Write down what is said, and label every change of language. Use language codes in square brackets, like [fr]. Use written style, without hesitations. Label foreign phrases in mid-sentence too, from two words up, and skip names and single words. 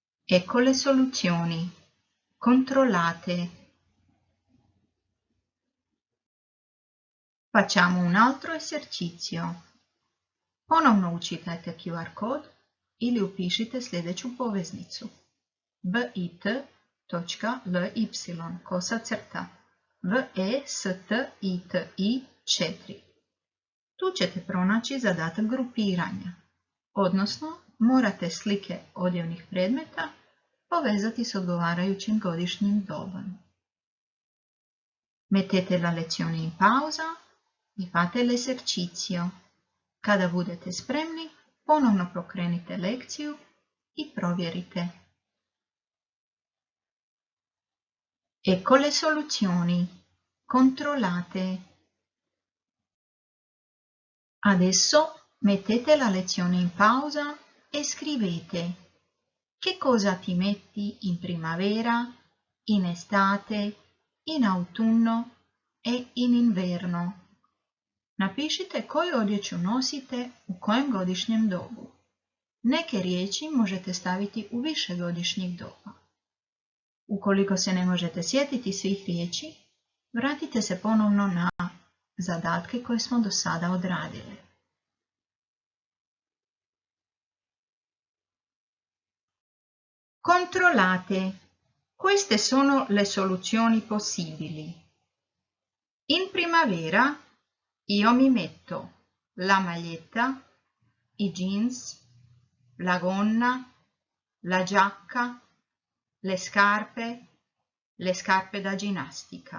[it] Ecco le soluzioni. Controllate. Facciamo un altro esercizio. [hr] Ponovno učitajte QR kod ili upišite sljedeću poveznicu. bit.ly VESTITI 4. Tu ćete pronaći zadatak grupiranja, odnosno morate slike odjevnih predmeta povezati s odgovarajućim godišnjim dobom. [it] Mettete la lezione in pausa e fate l'esercizio. [hr] Kada budete spremni, ponovno pokrenite lekciju i provjerite. [it] Ecco le soluzioni. Controllate. Adesso mettete la lezione in pausa e scrivete: che cosa ti metti in primavera, in estate, in autunno e in inverno. [hr] Napišite koju odjeću nosite u kojem godišnjem dobu. Neke riječi možete staviti u više godišnjih doba. Ukoliko se ne možete sjetiti svih riječi, vratite se ponovno na zadatke koje smo do sada odradili. [it] Controllate. Queste sono le soluzioni possibili. In primavera io mi metto la maglietta, i jeans, la gonna, la giacca, le scarpe da ginnastica.